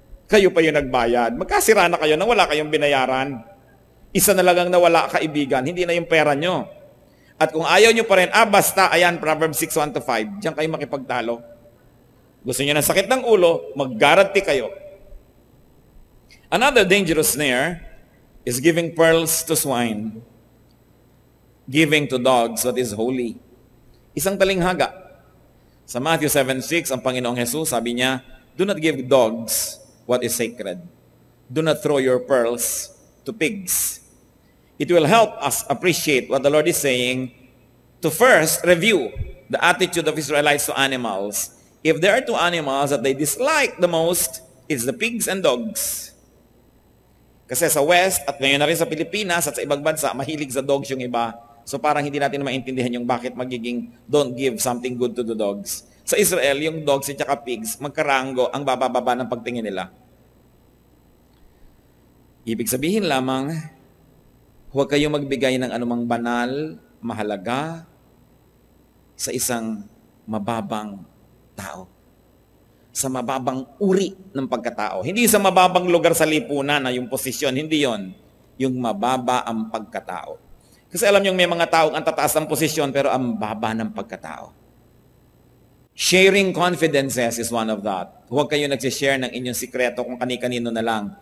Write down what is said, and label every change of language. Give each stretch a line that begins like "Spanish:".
Filipino: Kayo pa yung nagbayad. Magkasira na kayo nang wala kayong binayaran. Isa na lang ang nawala kaibigan, hindi na yung pera nyo. At kung ayaw nyo pa rin, basta, ayan, Proverbs 6:1-5, diyan kayo makipagtalo. Gusto nyo ng sakit ng ulo, mag-guarantee kayo.
English: Another dangerous snare is giving pearls to swine, giving to dogs what is holy.
Filipino: Isang talinghaga. Sa Matthew 7:6, ang Panginoong Jesus, sabi niya,
English: do not give dogs what is sacred. Do not throw your pearls to pigs. It will help us appreciate what the Lord is saying to first review the attitude of Israelites to animals. If there are two animals that they dislike the most, it's the pigs and dogs.
Filipino: Kasi sa West, at ngayon na rin sa Pilipinas at sa ibang bansa, mahilig sa dogs yung iba. So parang hindi natin maintindihan yung bakit magiging
English: don't give something good to the dogs.
Filipino: Sa Israel, yung dogs at saka pigs, magkarango ang bababa ng pagtingin nila. Ibig sabihin lamang, huwag kayong magbigay ng anumang banal, mahalaga sa isang mababang tao. Sa mababang uri ng pagkatao. Hindi sa mababang lugar sa lipunan na yung posisyon, hindi yon. Yung mababa ang pagkatao. Kasi alam niyo may mga taong ang tataas ng posisyon pero ang baba ng pagkatao.
English: Sharing confidences is one of that.
Filipino: Huwag kayo nagsishare ng inyong sikreto kung kani-kanino na lang.